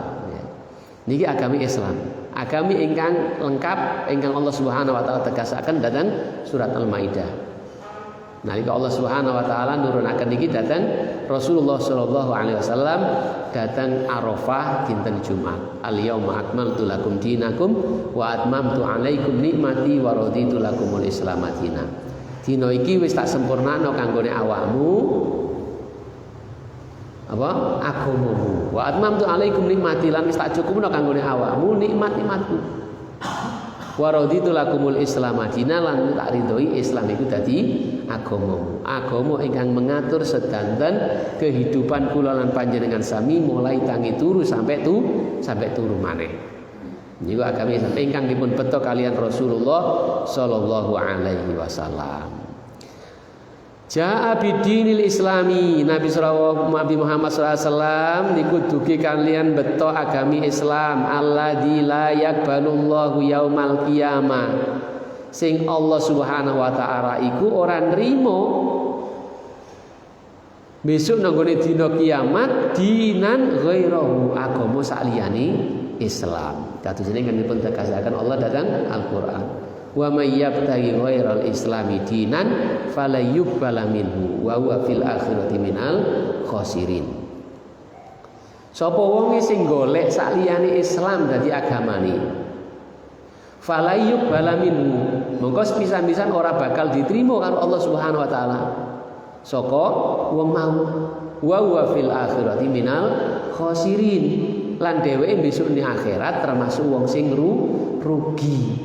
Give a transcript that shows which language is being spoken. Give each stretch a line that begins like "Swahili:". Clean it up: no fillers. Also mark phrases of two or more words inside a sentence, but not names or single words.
Javanese: Niki agami Islam. Agami ingkang lengkap ingkang Allah
Arabic: سبحانه وتعالى
Javanese: tegasaken dhateng surat Al-Maidah. Nalika Allah
Arabic: سبحانه وتعالى
Javanese: nurunaken niki dhateng Rasulullah
Arabic: صلى الله عليه وسلم
Javanese: dhateng Arafah dinten Jumat.
Arabic: اليوم أكملت لكم دينكم وأتممت عليكم نعمتي ورضيت لكم الإسلام دينا.
Javanese: Dina iki wis tak sempurnakno kanggone awakmu apa agamamu
Arabic: وأتممت عليكم نعمتي
Javanese: lan wis tak cukupno kanggone awakmu nikmat-nikmatku
Arabic: ورضيت لكم الإسلام دينا
Javanese: lan tak ridhoi Islam iku dadi agamamu. Agama ingkang mengatur sedanten kehidupan kula lan panjenengan sami mulai tangi turu sampai turu maneh. Niku agami ingkang dipun beto kalian Rasulullah
Arabic: صلى الله عليه وسلم. جاء بدين الإسلام
Javanese: Nabi Muhammad
Arabic: صلى الله عليه وسلم
Javanese: niku dugi kalian beto agami Islam
Arabic: الذي لا يقبل الله يوم القيامة
Javanese: sing Allah
Arabic: سبحانه وتعالى
Javanese: iku ora nrimo besok nanggone dina kiamat
Arabic: دينا غيره
Javanese: agama saliyane Islam. Kados jenenge dipun tegasaken Allah datang Al-Qur'an.
Arabic: ومن يبتغ غير الإسلام دينا فلن يقبل منه وهو في الآخرة من الخاسرين.
Javanese: Sapa wong sing golek saliyane Islam dadi agamane
Arabic: فلن يقبل منه
Javanese: mongko sepisan-pisan ora bakal diterima karo Allah
Arabic: سبحانه وتعالى.
Javanese: Saka wong mau
Arabic: وهو في الآخرة من الخاسرين
Javanese: lan dheweke besok ning akhirat termasuk wong sing rugi.